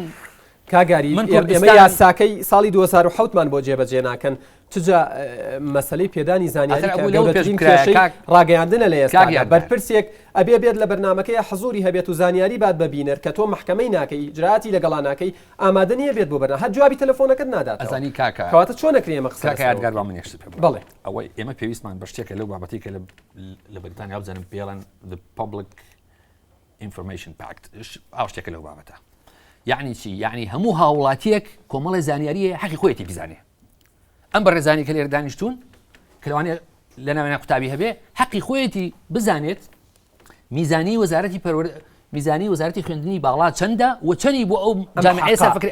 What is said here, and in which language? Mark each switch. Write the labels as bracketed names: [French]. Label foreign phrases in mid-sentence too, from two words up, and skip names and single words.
[Central Kurdish] کاگاری ئێمە یاساکەی ساڵی 2007مان بۆ جێبەجێ ناکەن چجا مەسلەی پێدانی زانیاری ڕاگەیاندنە لە ئێستا بەرپرسێک ئەبێ بێت لە بەرنمەکەی حەزوری هەبێت و زانیاری بات ببینەر کە تۆ محکەمەی ناکەی ئجراعاتی لەگەڵا ناکەی ئامادە نیە بێت بۆ بەرنامە هەر جوابی تەلەفۆنەکەت نادات ئەزانی کاکە کەواتە چۆن نەکرێ ئێمە قسە یادگار بە منیش بڵێ ئەوەی ئێمە پێویستمان بە شتێکە لەو بابەتی کە لە بریتانیا بزانم پێڵەن [English] the public information pact [Central Kurdish] ئەو شتێکە لەو بابەتە یعنی چی یعنی هەموو هاوڵاتیەک کۆمەڵی زانیاریە حەقی خۆیەتی بزانێ ئەم بەڕێزانی کە لێرە دانیشتوون کە لەوانێ لە ناوێنە قوتابی هەبێ حەقی خۆیەتی بزانێت میزانی وەزارەتی خوێندنی باڵا چەندە و چەندی بۆ ئەو جامعەیە سەرفکری